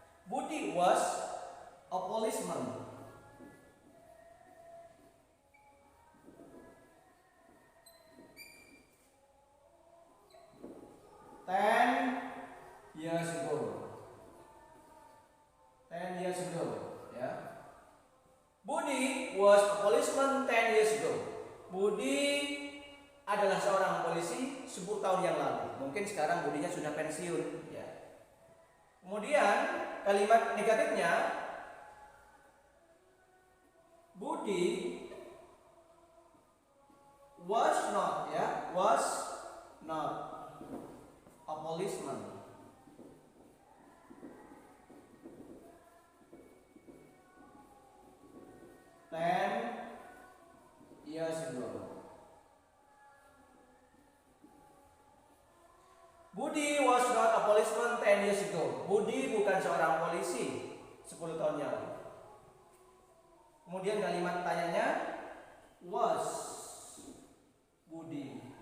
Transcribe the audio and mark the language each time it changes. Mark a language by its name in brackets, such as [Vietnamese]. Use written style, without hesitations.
[English] Budi was a policeman 10 years ago. 10 years ago, ya. Budi was a policeman 10 years ago. [Indonesian] Budi adalah seorang polisi 10 tahun yang lalu. Mungkin sekarang Budinya sudah pensiun, ya. Kemudian kalimat negatifnya, [English] Budi was not, ya, was not a policeman 10 years ago. Budi was not a policeman 10 years ago. [Indonesian] Budi bukan seorang polisi 10 tahun yang lalu. Kemudian kalimat tanyanya, [English] was Budi